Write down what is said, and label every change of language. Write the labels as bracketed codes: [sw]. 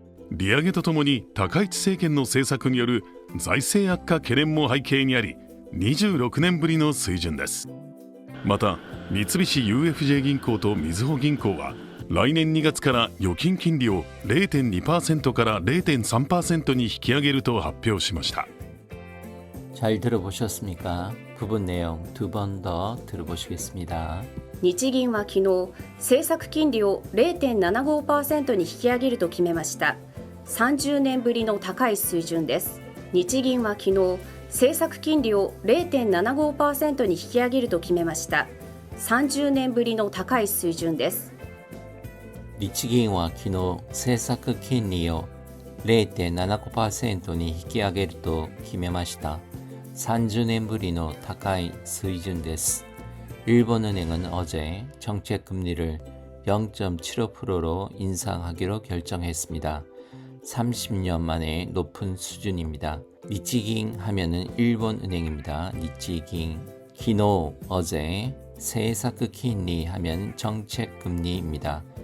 [ja] 利上げとともに高市政権の政策による財政悪化懸念も背景にあり、26年ぶりの水準です。また、三菱 UFJ 銀行とみずほ銀行は、来年2月から預金金利を 0.2% から 0.3% に引き上げると発表しました。 [ko] 잘 들어보셨습니까? 부분 내용 두 번 더 들어보시겠습니다. [ja] 日銀は昨日、政策金利を 0.75% に引き上げると決めました。 30年ぶりの高い水準です。日銀は昨日、政策金利を 0.75% に引き上げると決めました。 30年ぶりの高い水準です。日銀は昨日政策金利を 0.75% に引き上げると決めました。 30年ぶりの高い水準です。 [ko] 일본은행은 어제 정책 금리를 0.75%로 인상하기로 결정했습니다. 30년 만에 높은 수준입니다. 니치깅 하면은 일본은행입니다. 니치깅. 기노 어제 세사크 킨리 하면 정책 금리입니다.